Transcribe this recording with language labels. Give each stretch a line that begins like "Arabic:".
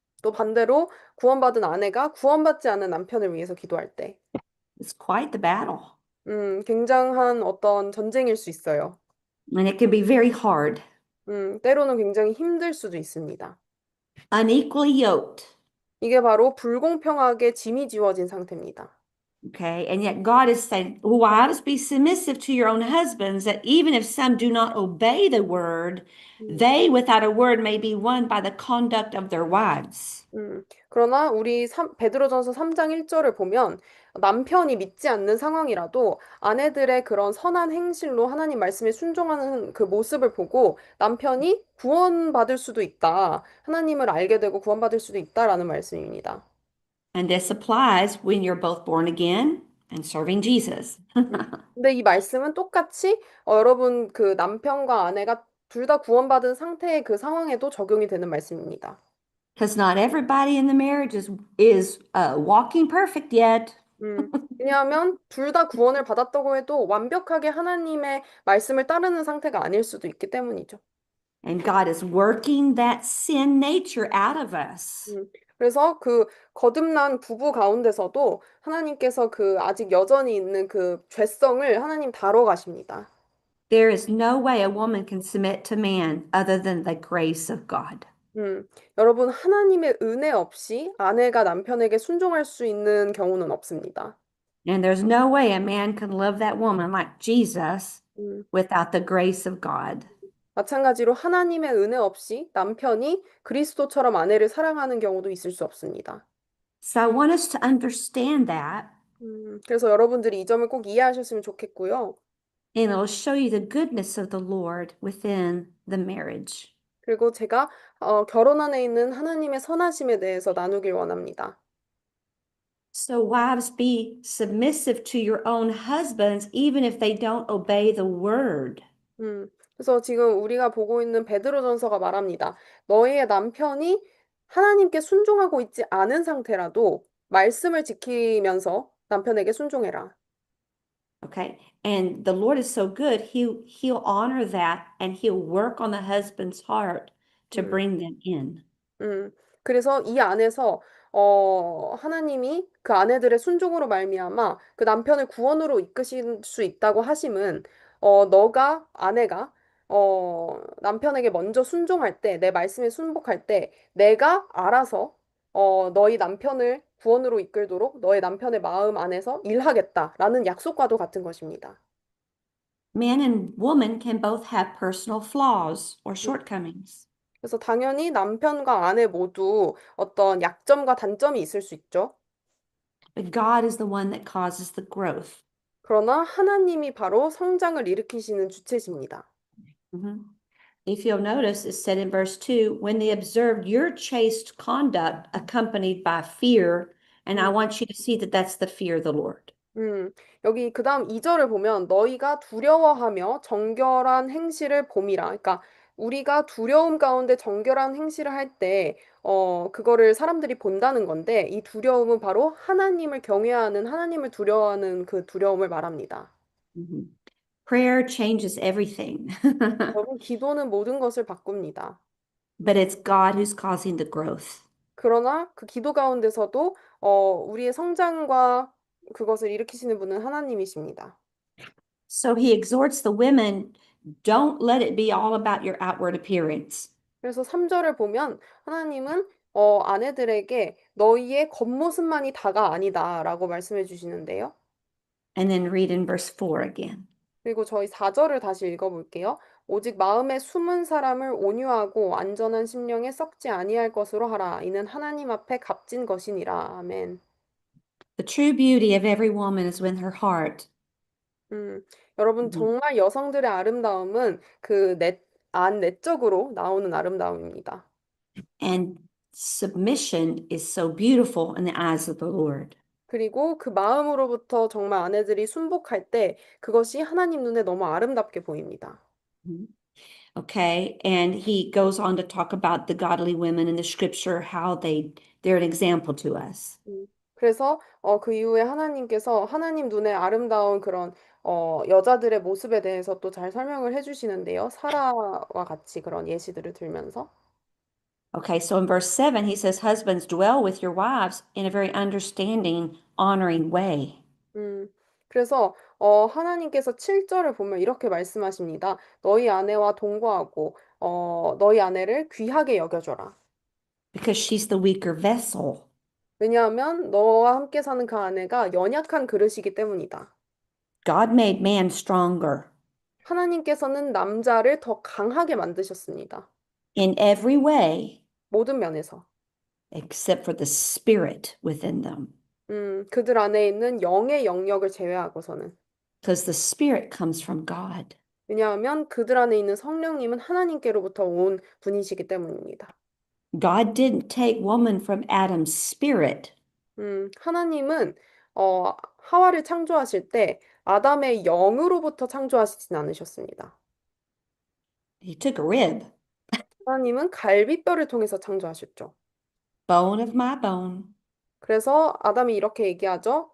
Korean: 또 반대로 구원받은 아내가 구원받지 않은 남편을 위해서 기도할 때.
English: It's quite the battle.
Korean: 굉장한 어떤 전쟁일 수 있어요.
English: And it can be very hard.
Korean: 때로는 굉장히 힘들 수도 있습니다.
English: Unequally yoked.
Korean: 이게 바로 불공평하게 짐이 지워진 상태입니다.
English: Okay. And yet God is saying, wives, be submissive to your own husbands, that even if some do not obey the word, they without a word may be won by the conduct of their wives.
Korean: 그러나 우리 베드로전서 3장 1절을 보면 남편이 믿지 않는 상황이라도 아내들의 그런 선한 행실로 하나님 말씀에 순종하는 그 모습을 보고 남편이 구원받을 수도 있다. 하나님을 알게 되고 구원받을 수도 있다라는 말씀입니다.
English: And this applies when you're both born again and serving Jesus.
Korean: 근데 이 말씀은 똑같이 여러분 그 남편과 아내가 둘 다 구원받은 상태의 그 상황에도 적용이 되는 말씀입니다.
English: Because not everybody in the marriage is walking perfect yet.
Korean: 왜냐하면 둘 다 구원을 받았다고 해도 완벽하게 하나님의 말씀을 따르는 상태가 아닐 수도 있기 때문이죠.
English: And God is working that sin nature out of us.
Korean: 그래서 그 거듭난 부부 가운데서도 하나님께서 그 아직 여전히 있는 그 죄성을 하나님 다뤄 가십니다.
English: There is no way a woman can submit to man other than the grace of God.
Korean: 여러분 하나님의 은혜 없이 아내가 남편에게 순종할 수 있는 경우는 없습니다.
English: And there's no way a man can love that woman like Jesus without the grace of God.
Korean: 마찬가지로 하나님의 은혜 없이 남편이 그리스도처럼 아내를 사랑하는 경우도 있을 수 없습니다.
English: So I want us to understand that,
Korean: 그래서 여러분들이 이 점을 꼭 이해하셨으면 좋겠고요.
English: and it'll show you the goodness of the Lord within the marriage.
Korean: 그리고 제가 결혼 안에 있는 하나님의 선하심에 대해서 나누길 원합니다.
English: So wives, be submissive to your own husbands, even if they don't obey the word.
Korean: 그래서 지금 우리가 보고 있는 베드로전서가 말합니다. 너희의 남편이 하나님께 순종하고 있지 않은 상태라도 말씀을 지키면서 남편에게 순종해라.
English: Okay. And the Lord is so good, he'll honor that and he'll work on the husband's heart to bring them in.
Korean: 그래서 이 안에서 하나님이 그 아내들의 순종으로 말미암아 그 남편을 구원으로 이끄실 수 있다고 하심은 아내가 남편에게 먼저 순종할 때, 내 말씀에 순복할 때 내가 알아서 너희 남편을 구원으로 이끌도록 너의 남편의 마음 안에서 일하겠다라는 약속과도 같은 것입니다.
English: Man and woman can both have personal flaws or shortcomings.
Korean: 그래서 당연히 남편과 아내 모두 어떤 약점과 단점이 있을 수 있죠.
English: But God is the one that causes the growth.
Korean: 그러나 하나님이 바로 성장을 일으키시는 주체십니다.
English: If you'll notice, it said in verse 2, when they observed your chaste conduct accompanied by fear, and I want you to see that that's the fear of the Lord.
Korean: 여기 그 다음 2절을 보면 너희가 두려워하며 정결한 행실을 봄이라. 그러니까 우리가 두려움 가운데 정결한 행실을 할 때, 그거를 사람들이 본다는 건데, 이 두려움은 바로 하나님을 경외하는, 하나님을 두려워하는 그 두려움을 말합니다.
English: Prayer changes everything,
Korean: 여러분, 기도는 모든 것을 바꿉니다.
English: but it's God who's causing the growth.
Korean: 그러나 그 기도 가운데서도 우리의 성장과 그것을 일으키시는 분은 하나님이십니다.
English: So he exhorts the women, don't let it be all about your outward appearance.
Korean: 그래서 3절을 보면 하나님은 아내들에게 너희의 겉모습만이 다가 아니다라고 말씀해 주시는데요.
English: And then read in verse 4 again.
Korean: 그리고 저희 4절을 다시 읽어볼게요. 오직 마음에 숨은 사람을 온유하고 안전한 심령에 썩지 아니할 것으로 하라. 이는 하나님 앞에 값진 것이니라. 아멘.
English: The true beauty of every woman is in her heart.
Korean: 여러분 Mhm. 정말 여성들의 아름다움은 그 내적으로 나오는 아름다움입니다.
English: And submission is so beautiful in the eyes of the Lord.
Korean: 그리고 그 마음으로부터 정말 아내들이 순복할 때 그것이 하나님 눈에 너무 아름답게 보입니다. Mhm.
English: Okay, and he goes on to talk about the godly women in the scripture, how they're an example to us.
Korean: 그래서 그 이후에 하나님께서 하나님 눈에 아름다운 그런 여자들의 모습에 대해서 또 잘 설명을 해주시는데요. 사라와 같이 그런 예시들을 들면서.
English: Okay, so in verse 7, he says, husbands, dwell with your wives in a very understanding, honoring way.
Korean: 음, 그래서 하나님께서 7절을 보면 이렇게 말씀하십니다. 너희 아내와 동거하고 너희 아내를 귀하게 여겨줘라.
English: Because she's the weaker vessel.
Korean: 왜냐하면 너와 함께 사는 그 아내가 연약한 그릇이기 때문이다.
English: God made man stronger
Korean: 하나님께서는 남자를 더 강하게 만드셨습니다.
English: in every way
Korean: 모든 면에서.
English: except for the spirit within them.
Korean: 그들 안에 있는 영의 영역을 제외하고서는.
English: Because the spirit comes from God.
Korean: 왜냐하면 그들 안에 있는 성령님은 하나님께로부터 온 분이시기 때문입니다.
English: God didn't take woman from Adam's spirit.
Korean: 하나님은 하와를 창조하실 때 아담의 영으로부터 창조하시진 않으셨습니다.
English: He took a rib,
Korean: 하나님은 갈비뼈를 통해서 창조하셨죠.
English: bone of my bone,
Korean: 그래서 아담이 이렇게 얘기하죠.